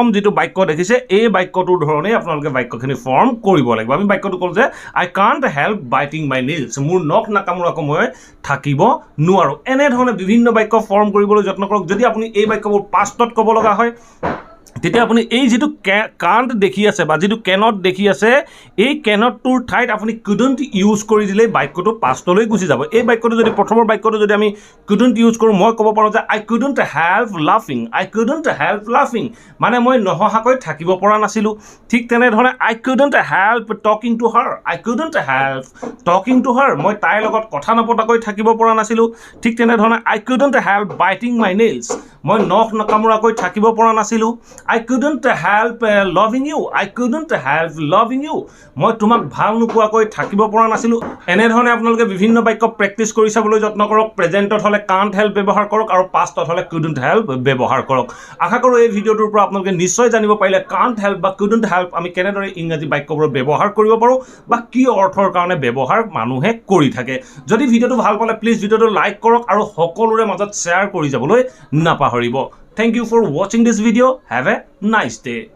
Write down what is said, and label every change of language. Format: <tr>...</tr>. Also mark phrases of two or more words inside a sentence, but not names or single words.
<as>যিটো বাক্য দেখিছে এই বাক্যটোৰ ধৰণেই আপোনালোকে বাক্যখিনি ফৰ্ম কৰিব লাগিব আমি বাক্যটো ক'লোঁ যে</as> <en>I can't help biting my nails</en> <as>মোৰ নখ নাকামোৰাকৈ মই থাকিব নোৱাৰোঁ এনেধৰণে বিভিন্ন বাক্য ফৰ্ম কৰিবলৈ যত্ন কৰক যদি আপুনি এই বাক্যবোৰ পাষ্টত ক'ব লগা হয় তেতিয়া আপুনি এই যিটো কাণ্ট দেখি আছে বা যিটো কেনট দেখি আছে এই কেনটটোৰ ঠাইত আপুনি</as> <en>couldn't use</en> <as>কৰি দিলে বাক্যটো পাষ্টলৈ গুচি যাব এই বাক্যটো যদি প্ৰথমৰ বাক্যটো যদি আমি</as> <en>couldn't use</en> <as>কৰোঁ মই ক'ব পাৰোঁ যে</as> <en>I couldn't help laughing I couldn't help laughing</en> <as>মানে মই নহহাকৈ থাকিব পৰা নাছিলোঁ ঠিক তেনেধৰণে</as> <en>I couldn't help talking to her I couldn't help talking to her</en> <as>মই তাইৰ লগত কথা নপতাকৈ থাকিব পৰা নাছিলোঁ ঠিক তেনেধৰণে</as> <en>I couldn't help biting my nails</en> <as>মই নখ নকামোৰাকৈ থাকিব পৰা নাছিলোঁ</as> <en>I couldn't help loving you. I couldn't help loving you.</en> <as>মই তোমাক ভাল নোপোৱাকৈ থাকিব পৰা নাছিলোঁ এনেধৰণে আপোনালোকে বিভিন্ন বাক্য প্ৰেক্টিছ কৰি চাবলৈ যত্ন কৰক প্ৰেজেণ্টত হ'লে</as> <en>can't help</en> <as>ব্যৱহাৰ কৰক আৰু পাষ্টত হ'লে</as> <en>couldn't help</en> <as>ব্যৱহাৰ কৰক আশা কৰোঁ এই ভিডিঅ'টোৰ পৰা আপোনালোকে নিশ্চয় জানিব পাৰিলে</as> <en>can't help</en> <as>বা</as> <en>couldn't help</en> <as>আমি কেনেদৰে ইংৰাজী বাক্যবোৰ ব্যৱহাৰ কৰিব পাৰোঁ বা কি অৰ্থৰ কাৰণে ব্যৱহাৰ মানুহে কৰি থাকে যদি ভিডিঅ'টো ভাল পালে প্লিজ ভিডিঅ'টো লাইক কৰক আৰু সকলোৰে মাজত শ্বেয়াৰ কৰি যাবলৈ নাপাহৰিব</as> <en>Thank you for watching this video. Have a nice day.</en>